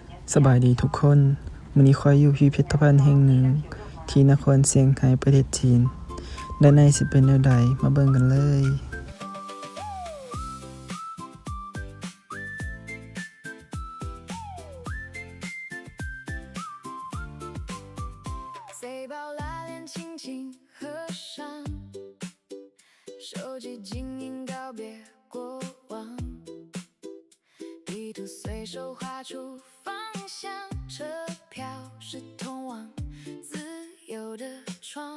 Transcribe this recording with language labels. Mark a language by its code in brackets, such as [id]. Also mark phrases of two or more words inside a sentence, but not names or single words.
[tts] สบายดีทุกคนมื้อนี้ข้อยอยู่พิพิธภัณฑ์แห่งหนึ่งที่นครเซี่ยงไฮ้ประเทศจีนด้านในสิเป็นแนวใดมาเบิ่งกันเลย [zh] 手机静音告别过往，地图随手画出方向，车票是通往自由的窗。